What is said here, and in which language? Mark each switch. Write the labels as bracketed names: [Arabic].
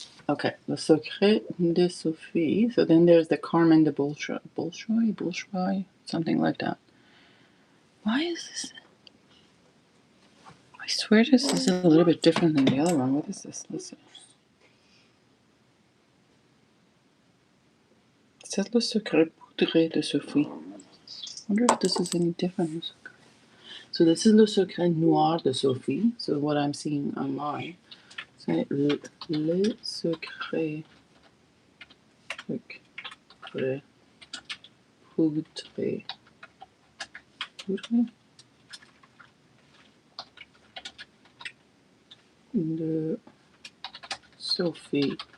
[English] Okay, the Secret de Sophie. So then there's the Carmen de Bolshoi, something like that. Why is this? I swear this is a little bit different than the other one. What is this? Listen. [French] C'est le Secret Poudré de Sophie. [English] I wonder if this is any different. So this is le Secret Noir de Sophie. So what I'm seeing on mine. [French] C'est le Secret Poudré. Poudré de Sophie.